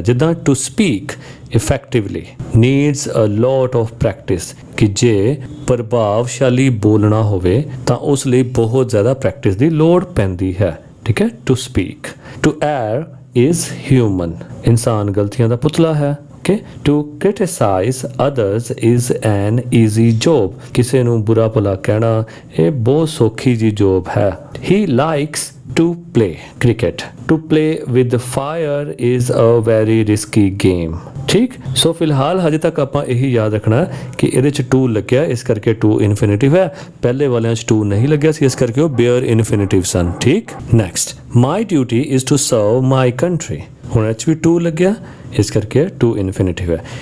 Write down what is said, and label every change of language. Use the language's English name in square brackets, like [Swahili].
[Punjabi] ਜਿੱਦਾਂ [English] to speak effectively needs a lot of practice [Punjabi] ਕਿ ਜੇ ਪ੍ਰਭਾਵਸ਼ਾਲੀ ਬੋਲਣਾ ਹੋਵੇ ਤਾਂ ਉਸ ਲਈ ਬਹੁਤ ਜ਼ਿਆਦਾ ਪ੍ਰੈਕਟਿਸ ਦੀ ਲੋੜ ਪੈਂਦੀ ਹੈ. ਠੀਕ ਹੈ. [English] To speak. To err is human. [Punjabi] ਇਨਸਾਨ ਗਲਤੀਆਂ ਦਾ ਪੁਤਲਾ ਹੈ. Okay? [English] To criticize others is an easy job. [Punjabi] ਕਿਸੇ ਨੂੰ ਬੁਰਾ ਭਲਾ ਕਹਿਣਾ ਇਹ ਬਹੁਤ ਸੌਖੀ ਜੀ ਜੋਬ ਹੈ. [English] He likes to play cricket. To play with fire is a very risky game. [Punjabi] ਠੀਕ. ਸੋ ਫਿਲਹਾਲ ਹਜੇ ਤੱਕ ਆਪਾਂ ਇਹੀ ਯਾਦ ਰੱਖਣਾ ਕਿ ਇਹਦੇ 'ਚ ਟੂ ਲੱਗਿਆ ਇਸ ਕਰਕੇ ਟੂ ਇਨਫਿਨਿਟਿਵ ਹੈ. ਪਹਿਲੇ ਵਾਲਿਆਂ 'ਚ ਟੂ ਨਹੀਂ ਲੱਗਿਆ ਸੀ ਇਸ ਕਰਕੇ ਉਹ ਬੇਅਰ ਇਨਫਿਨਿਟਿਵ ਸਨ. ਠੀਕ. Next [English] My duty is to serve my country. [Punjabi] ਹੁਣ ਇਹ 'ਚ ਵੀ ਟੂ ਲੱਗਿਆ ਇਸ ਕਰਕੇ ਟੂ ਇਨਫਿਨਿਟਿਵ ਹੈ.